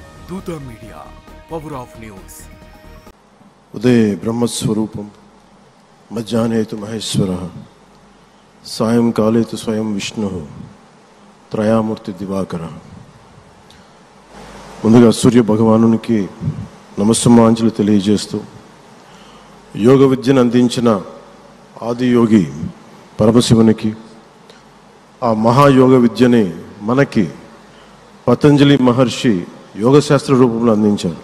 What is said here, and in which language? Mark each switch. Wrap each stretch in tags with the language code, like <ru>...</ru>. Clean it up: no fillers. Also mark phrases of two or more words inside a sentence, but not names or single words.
<sa>दूता मीडिया पवर ऑफ न्यूज। उदय ब्रह्मस्वरूपम मध्याह्ने तु महेश्वरः सायंकाले तु स्वयं विष्णुः त्रयामूर्ति दिवाकरः।</sa> <te>ముందుగా సూర్య భగవానునికి నమస్సమాంజలి తెలియజేస్తూ యోగ విద్యను అందించిన ఆది యోగి పరమశివునికి ఆ మహాయోగ విద్యని మనకి పతంజలి మహర్షి యోగశాస్త్ర రూపంలో అందించారు.</te>